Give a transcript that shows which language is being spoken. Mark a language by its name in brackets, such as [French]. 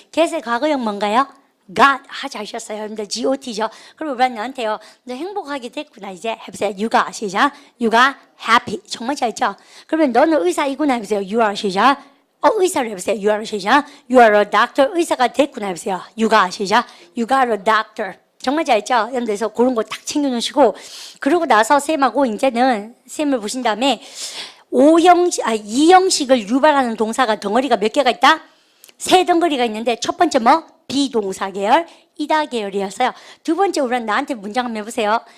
[Korean] get의 과거형 뭔가요? got 하셨어요. 여러분들 GOT죠. 그럼 우리 너한테요. 너 행복하게 됐구나 이제 해보세요. [English] You got 시작. You got happy. [Korean] 정말 잘했죠? 그러면 너는 의사이구나 해보세요. [English] You are [Korean] 시작. 의사를 해보세요. [English] You are 시작. You are a doctor. [Korean] 의사가 됐구나 해보세요. [English] You got 시작. You got a doctor. [Korean] 정말 잘했죠? 여러분들 그런 거 딱 챙겨놓으시고 그러고 나서 쌤하고 이제는 쌤을 보신 다음에 이형식을 유발하는 동사가 덩어리가 몇 개가 있다? 3덩어리가 있는데 첫 번째 뭐? 비동사 계열, 이다 계열이었어요. 두 번째 우리는 나한테 문장 한번 해보세요.